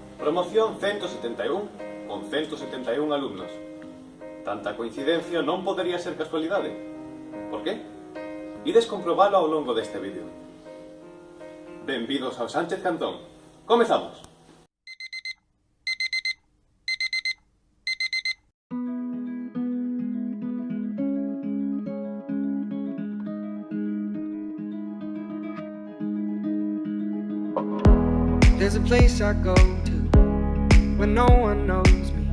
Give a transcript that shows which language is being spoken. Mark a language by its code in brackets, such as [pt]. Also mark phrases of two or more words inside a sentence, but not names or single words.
[gl] Promoción 171, con 171 alumnos. Tanta coincidencia non podería ser casualidade. Por qué? Ides comprobalo ao longo deste vídeo. Benvidos ao Sánchez Cantón. Comezamos! [en] There's a place I go to when no one knows me.